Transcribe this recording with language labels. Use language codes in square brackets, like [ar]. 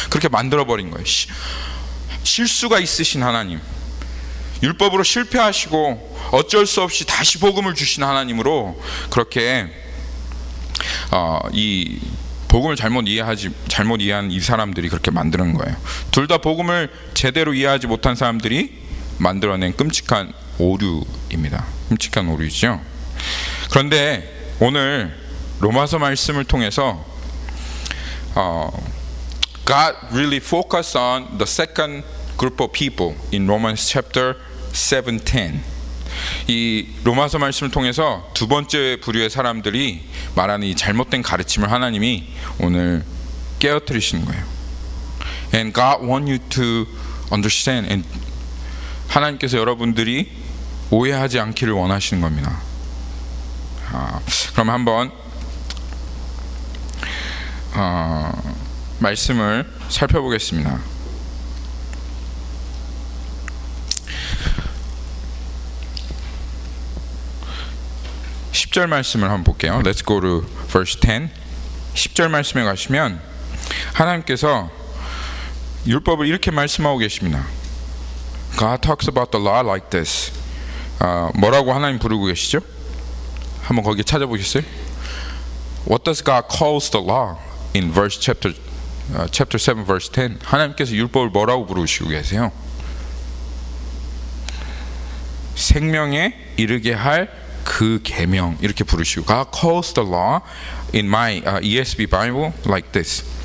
[ko] 그렇게 만들어버린 거예요. 실수가 있으신 하나님, 율법으로 실패하시고 어쩔 수 없이 다시 복음을 주신 하나님으로 그렇게 이 복음을 잘못 이해한 이 사람들이 그렇게 만드는 거예요. 둘 다 복음을 제대로 이해하지 못한 사람들이 만들어낸 끔찍한 오류입니다. 끔찍한 오류죠. 그런데 오늘 로마서 말씀을 통해서 [en] God really focused on the second group of people in Romans chapter 7:10. [ko] 이 로마서 말씀을 통해서 두 번째 부류의 사람들이 말하는 이 잘못된 가르침을 하나님이 오늘 깨어뜨리시는 거예요. [en] And God want you to understand, and [ko] 하나님께서 여러분들이 오해하지 않기를 원하시는 겁니다. 그럼 한번 말씀을 살펴보겠습니다. 10절 말씀을 한번 볼게요. [en] Let's go to verse 10. [ko] 10절 말씀에 가시면 하나님께서 율법을 이렇게 말씀하고 계십니다. [en] God talks about the law like this. [ko] 뭐라고 하나님 부르고 계시죠? 한번 거기 찾아보겠어요? [en] What does God calls the law in verse chapter 7 verse 10? [ko] 하나님께서 율법을 뭐라고 부르시고 계세요? 생명에 이르게 할 그 계명, 이렇게 부르시고, [en] God calls the law in my ESV Bible like this.